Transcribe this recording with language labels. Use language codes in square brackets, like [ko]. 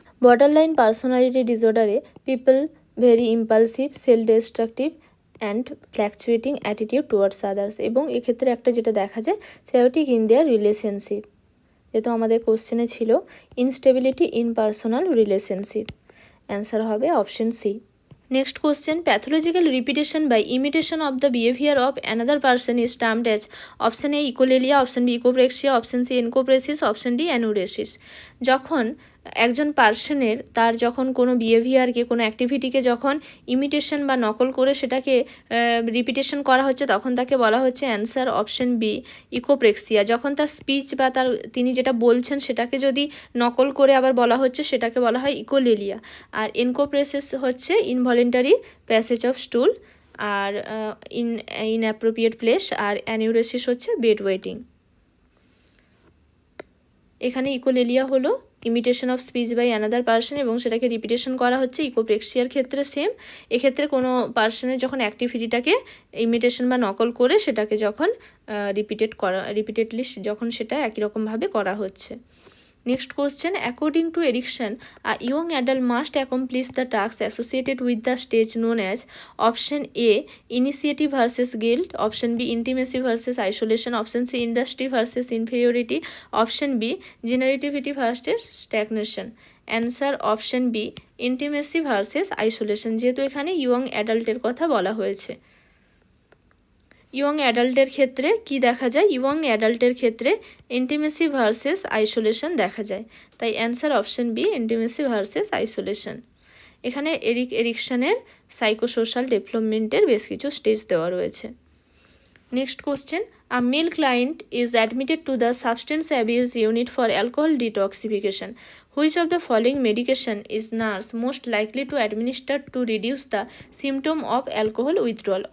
[en] borderline personality ডিসঅর্ডারে people very impulsive, self destructive and fluctuating attitude towards others, [bn] এবং এক্ষেত্রে একটা যেটা দেখা যায় [en] chaotic in their relationship, [bn] যেহেতু আমাদের কোশ্চেনে ছিল [en] Instability in personal relationship. [bn] Answer হবে option C. [en] Next question, pathological repetition by imitation of the behavior of another person is termed as option A echolalia, option B echopraxia, option C encopresis, option D enuresis। [bn] যখন একজন পার্সনের তার যখন কোনো বিহেভিয়ারকে, কোনো অ্যাক্টিভিটিকে যখন imitation বা নকল করে সেটাকে রিপিটেশন করা হচ্ছে, তখন তাকে বলা হচ্ছে অ্যান্সার অপশন বি ইকোপ্রেক্সিয়া। যখন তার স্পিচ বা তিনি যেটা বলছেন সেটাকে যদি নকল করে আবার বলা হচ্ছে সেটাকে বলা হয় ইকোলেলিয়া। আর এনকোপ্রেসিস হচ্ছে [en] involuntary passage of stool আর inappropriate place, [bn] আর অ্যানিউরেসিস হচ্ছে বেড ওয়েটিং। এখানে ইকোলেলিয়া হলো [en] imitation of speech by another person, [bn] এবং সেটাকে রিপিটেশন করা হচ্ছে। ইকোপ্রেক্সিয়ার ক্ষেত্রে সেম, এক্ষেত্রে কোনো পার্সনের যখন অ্যাক্টিভিটিটাকে ইমিটেশন বা নকল করে সেটাকে যখন রিপিটেডলি যখন সেটা একই রকমভাবে করা হচ্ছে। [en] Next question, according to Erikson, a young adult must accomplish the tasks associated with the stage known as option A initiative versus guilt, option B intimacy versus isolation, option C industry versus inferiority, option B generativity versus stagnation। [bn] Answer option B intimacy versus isolation, যেহেতু এখানে young অ্যাডাল্টের কথা বলা হয়েছে। Young অ্যাডাল্টের ক্ষেত্রে কি দেখা যায়? Young অ্যাডাল্টের ক্ষেত্রে ইন্টিমেসি ভার্সেস আইসোলেশন দেখা যায়, তাই answer option B intimacy versus isolation. এখানে এরিকসনের সাইকোসোশ্যাল ডেভেলপমেন্টের বেশ কিছু স্টেজ দেওয়া রয়েছে। [en] Next question, a male client is admitted to the substance abuse unit for alcohol detoxification. Which of the following medication is nurse most likely to administer to reduce the symptom of alcohol withdrawal?